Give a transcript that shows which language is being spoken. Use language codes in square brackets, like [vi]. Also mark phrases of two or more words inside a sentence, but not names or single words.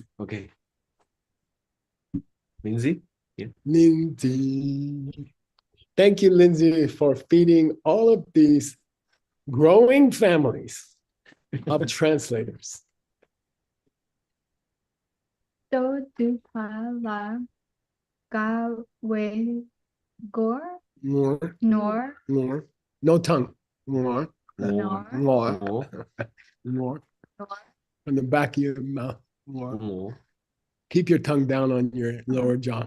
[en] Okay. Lindsay? Yeah. Lindsay. Thank you, Lindsay, for feeding all of these growing families of translators. [bo] Do du pa la ga we gore [en] More. nor No tongue. More. Nor. More. On the back of your mouth. More. Keep your tongue down on your lower jaw.